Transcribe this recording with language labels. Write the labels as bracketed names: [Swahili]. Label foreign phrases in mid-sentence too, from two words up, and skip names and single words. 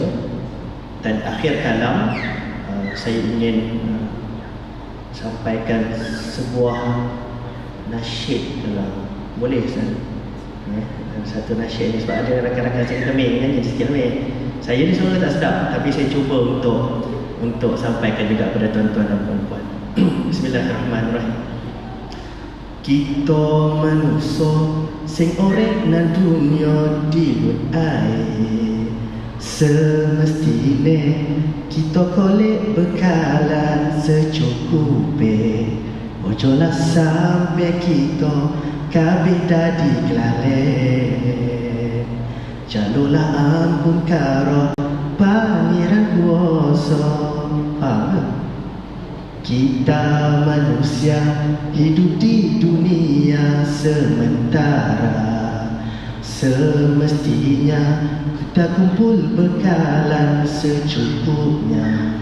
[Malay] Dan akhir kalam, saya ingin sampaikan sebuah nasyid dalam, boleh Ustaz? Satu nasyid ni, sebab ada rakan-rakan saya kami nyanyi sikit ni. Saya ni suara tak sedap, tapi saya cuba untuk sampaikan juga kepada tuan-tuan dan puan-puan. Bismillahirrahmanirrahim. [Javanese] Kita manusia sing urip nang dunia di luar air, semestine kita kolek bekalan secukupe. Ojolah sampai kita kabeh dadi kelalen. Jalulah ampun karo pangeran kuasa. [Malay] Kita manusia hidup di dunia sementara, semestinya kita kumpul bekalan secukupnya.